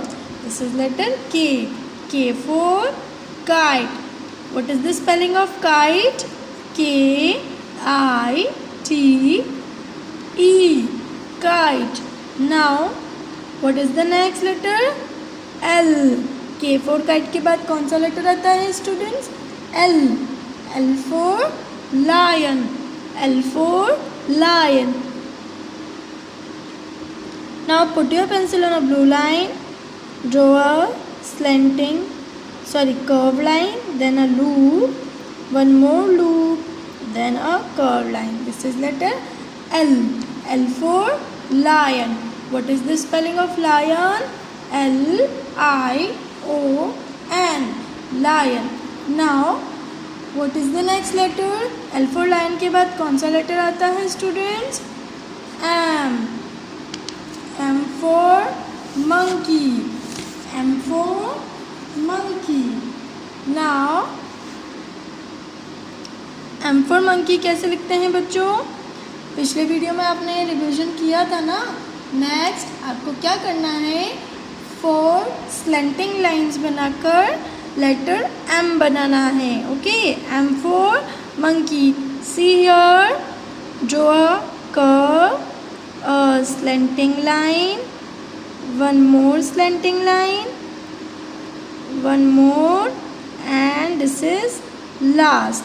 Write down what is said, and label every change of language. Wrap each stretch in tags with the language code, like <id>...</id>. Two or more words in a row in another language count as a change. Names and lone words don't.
<en>This is letter K. K for kite. What is the spelling of kite? K I T E. Kite. Now, what is the next letter? L. K for kite</en> <hi>के बाद कौन सा लेटर आता है, स्टूडेंट्स?</hi> <en>L. L for lion. L for lion. Now put your pencil on a blue line. Draw a curved line, then a loop, one more loop, then a curved line. This is letter L. L for lion. What is the spelling of lion? L I O N. Lion. Now, what is the next letter? L for lion</en> <hi>के बाद कौन सा लेटर आता है, स्टूडेंट्स?</hi> <en>M. M for monkey. M for monkey. Now, M for monkey</en> <hi>कैसे लिखते हैं बच्चों? पिछले वीडियो में आपने रिवीजन किया था ना. नेक्स्ट आपको क्या करना है? 4</hi> <en>slanting lines</en> <hi>बनाकर लेटर M बनाना है.</hi> <en>ओके, M for monkey. See here, draw a curve, a slanting line, one more slanting line, one more, and this is last.</en>